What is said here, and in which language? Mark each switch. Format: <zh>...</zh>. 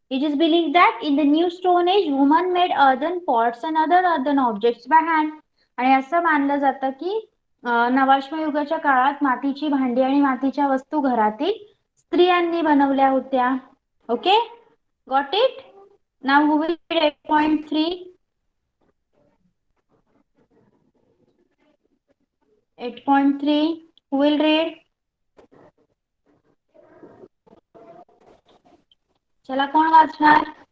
<en>It is believed that in the new Stone Age, women made earthen pots and other earthen objects by hand.</en> <mr>आणि असं मानलं जातं की नवाश्मयुगाच्या काळात मातीची भांडी आणि मातीच्या वस्तू घरातील स्त्रियांनी बनवल्या होत्या.</mr> <en>Okay, got it? Now who will read 8.3? 8.3 who will read?</en> <mr>चला कोण वाचणार?</mr>